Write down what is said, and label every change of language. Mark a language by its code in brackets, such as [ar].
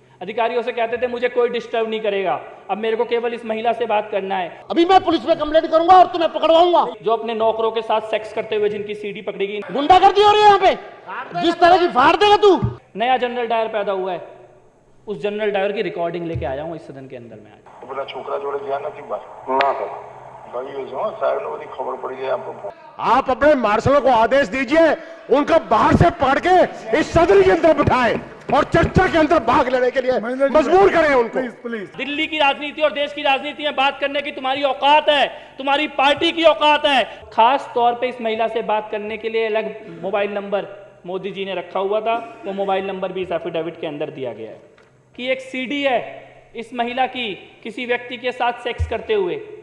[hi] अधिकारियों से कहते थे मुझे कोई डिस्टर्ब नहीं करेगा, अब मेरे को केवल इस महिला से बात करना है। अभी मैं पुलिस में कंप्लेंट करूंगा और तुम्हें पकड़वाऊंगा। जो अपने नौकरों के साथ सेक्स करते हुए जिनकी सीडी पकड़ी गई। गुंडागर्दी हो रही है यहाँ पे, जिस तरह की फाड़ देगा तू। नया जनरल डायर पैदा हुआ है, उस जनरल डायर की रिकॉर्डिंग लेके आया हूँ इस सदन के अंदर में आज। [gu] પેલા છોકરા જોડે ગયા નથી બસ ના સર ગયું છે સાહેબ ને બધી ખબર પડી જાય આપકો। [hi] आप अपने मार्शलों को आदेश दीजिए, उनको बाहर से पकड़ के इस सदन के अंदर बिठाएं और चर्चा के अंदर भाग लेने के लिए मजबूर करें उनको। प्लीज दिल्ली की राजनीति और देश की राजनीति में बात करने की तुम्हारी औकात है, तुम्हारी पार्टी की औकात है। खास तौर पे इस महिला से बात करने के लिए अलग मोबाइल नंबर मोदी जी ने रखा हुआ था, वो मोबाइल नंबर भी इस एफिडेविट के अंदर दिया गया है कि एक सीडी है इस महिला की किसी व्यक्ति के साथ सेक्स करते हुए।